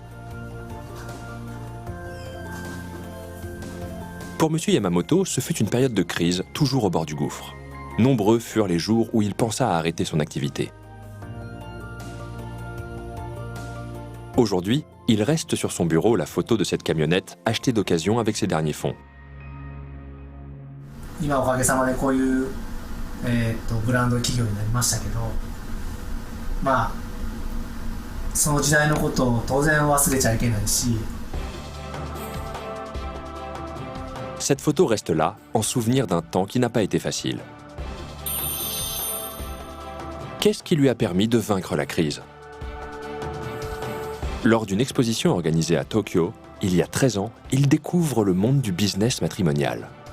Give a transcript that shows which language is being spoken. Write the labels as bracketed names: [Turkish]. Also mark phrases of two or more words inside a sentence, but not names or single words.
[French] Pour M. Yamamoto, ce fut une période de crise, toujours au bord du gouffre. Nombreux furent les jours où il pensa à arrêter son activité. Aujourd'hui, il reste sur son bureau la photo de cette camionnette achetée d'occasion avec ses derniers fonds. [Japanese] 今おかげさまでこういう、ブランド企業になりましたけど、まあその時代のことを当然忘れちゃいけないし。 [French] Cette photo reste là, en souvenir d'un temps qui n'a pas été facile. Qu'est-ce qui lui a permis de vaincre la crise? Lors d'une exposition organisée à Tokyo, il y a 13 ans, il découvre le monde du business matrimonial.